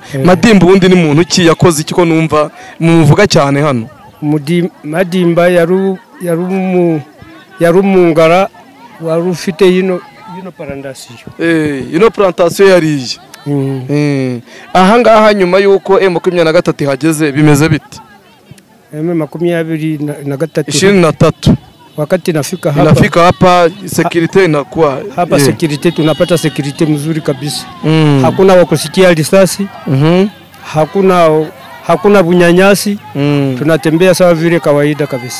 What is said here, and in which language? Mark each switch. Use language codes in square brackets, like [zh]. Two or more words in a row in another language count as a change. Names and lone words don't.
[rw] Madimba ubundi ni muntu ki yakoze iki ko numva muvuga cyane hano? Madimba yaru mungara wari ufite yino plantation. Yino plantation yariye. Aha ngaha nyuma yuko M23 hageze bimeze bite? [sw] M23 23 wakati nafika hapa security inakuwa hapa security tunapata security mzuri kabisa. Hakuna wakusikia risasi. Hakuna bunyanyasi. Tunatembea sawa vile kawaida kabisa.